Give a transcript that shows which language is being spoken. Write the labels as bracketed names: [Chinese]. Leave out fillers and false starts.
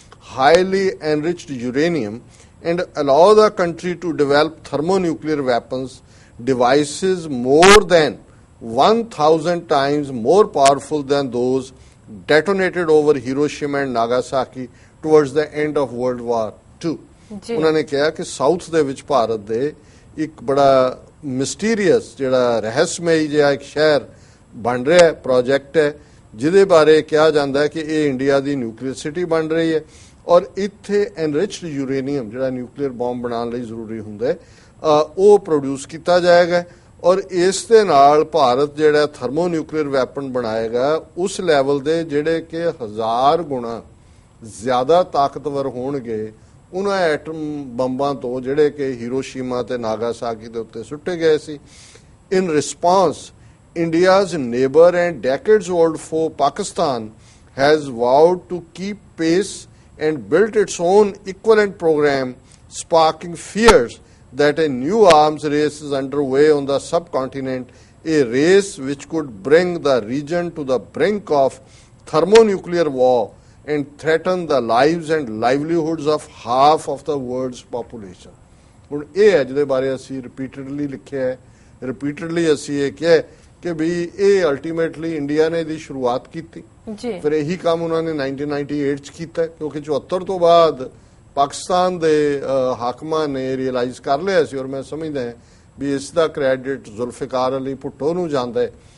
[English] highly enriched uranium and allow the country to develop thermonuclear weapons, devices more than 1,000 times more powerful than those detonated over Hiroshima and Nagasaki towards the end of World War II. [Punjabi] ਉਹਨਾਂ ਨੇ ਕਿਹਾ ਕਿ south ਦੇ ਵਿੱਚ ਭਾਰਤ ਦੇ ਇੱਕ ਬੜਾ mysterious ਜਿਹੜਾ ਰਹੱਸਮਈ ਜਿਹਾ ਇੱਕ ਸ਼ਹਿਰ ਬਣ ਰਿਹਾ ਹੈ, ਪ੍ਰੋਜੈਕਟ ਹੈ, ਜਿਹਦੇ ਬਾਰੇ ਕਿਹਾ ਜਾਂਦਾ ਹੈ ਕਿ ਇਹ ਇੰਡੀਆ ਦੀ ਨਿਊਕਲੀਅਰ ਸਿਟੀ ਬਣ ਰਹੀ ਹੈ ਔਰ ਇੱਥੇ ਐਨਰਿਚਡ ਯੂਰੇਨੀਅਮ ਜਿਹੜਾ ਨਿਊਕਲੀਅਰ ਬੰਬ ਬਣਾਉਣ ਲਈ ਜ਼ਰੂਰੀ ਹੁੰਦਾ ਹੈ ਉਹ ਪ੍ਰੋਡਿਊਸ ਕੀਤਾ ਜਾਏਗਾ ਔਰ ਇਸ ਦੇ ਨਾਲ ਭਾਰਤ ਜਿਹੜਾ ਥਰਮੋ ਨਿਊਕਲੀਅਰ ਵੈਪਨ ਬਣਾਏਗਾ ਉਸ ਲੈਵਲ ਦੇ ਜਿਹੜੇ ਕਿ 1000 ਗੁਣਾ ਜ਼ਿਆਦਾ ਤਾਕਤਵਰ ਹੋਣਗੇ ਉਹਨਾਂ ਐਟਮ ਬੰਬਾਂ ਤੋਂ ਜਿਹੜੇ ਕਿ ਹੀਰੋਸ਼ੀਮਾ ਤੇ ਨਾਗਾਸਾਕੀ ਦੇ ਉੱਤੇ ਸੁੱਟੇ ਗਏ ਸੀ। [English] In response India's neighbor and decades-old foe Pakistan has vowed to keep pace and built its own equivalent program, sparking fears that a new arms race is underway on the subcontinent, a race which could bring the region to the brink of thermonuclear war and threaten the lives and livelihoods of half of the world's population. [Punjabi] ਹੁਣ ਇਹ ਹੈ ਜਿਹਦੇ ਬਾਰੇ ਅਸੀਂ repeatedly ਲਿਖਿਆ ਹੈ, repeatedly ਅਸੀਂ ਇਹ ਕਿਹਾ ਕਿ ਵੀ ਇਹ ਅਲਟੀਮੇਟਲੀ ਇੰਡੀਆ ਨੇ ਇਹਦੀ ਸ਼ੁਰੂਆਤ ਕੀਤੀ ਜੀ। ਫਿਰ ਇਹੀ ਕੰਮ ਉਹਨਾਂ ਨੇ 1998 ਚ ਕੀਤਾ ਕਿਉਂਕਿ 74 ਤੋਂ ਬਾਅਦ ਪਾਕਿਸਤਾਨ ਦੇ ਹਾਕਮਾਂ ਨੇ ਰਿਅਲਾਈਜ਼ ਕਰ ਲਿਆ ਸੀ ਔਰ ਮੈਂ ਸਮਝਦਾ ਵੀ ਇਸ ਦਾ ਕ੍ਰੈਡਿਟ ਜ਼ੁਲਫਿਕਾਰ ਅਲੀ ਭੁੱਟੋ ਨੂੰ ਜਾਂਦਾ ਹੈ